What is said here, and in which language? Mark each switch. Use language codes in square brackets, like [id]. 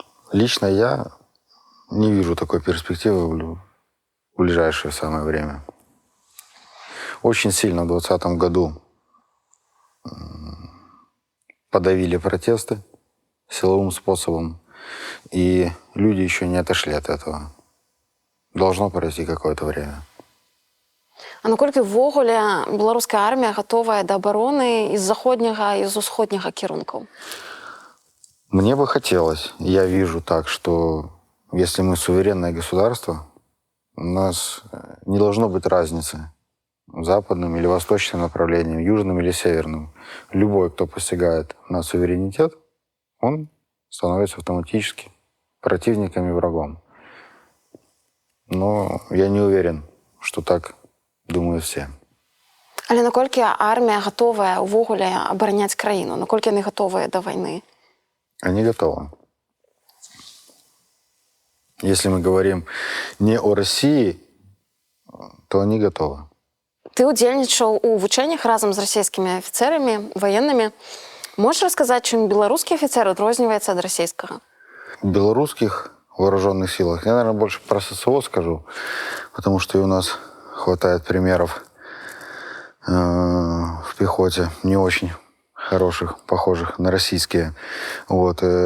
[ru] Лично я не вижу такой перспективы в ближайшее самое время. Очень сильно в 2020 году подавили протесты силовым способом, и люди еще не отошли от этого. Должно пройти какое-то время. [be] А наколькі ввогуле беларуская армія гатовая да абароны з заходняга і з усходняга кірункаў? [ru] Мне бы хотелось, я вижу так, что если мы суверенное государство, у нас не должно быть разницы западным или восточным направлением, южным или северным. Любой, кто посягает на суверенитет, он становится автоматически противником и врагом. Но я не уверен, что так думают все. [be] Але наколькі армія гатовая ўвогуле абараняць краіну? Наколькі яны гатовыя да вайны? [ru] Они готовы. Если мы говорим не о России, то они готовы. [be] Ты удзельнічаў у вучэннях разам з расійскімі афіцэрамі, ваеннымі. Можаш расказаць, чым беларускі афіцэр адрозніваецца ад расійскага? [ru] В белорусских вооруженных силах, я, наверное, больше про ССО скажу, потому что и у нас хватает примеров в пехоте не очень хороших, похожих на российские. Вот.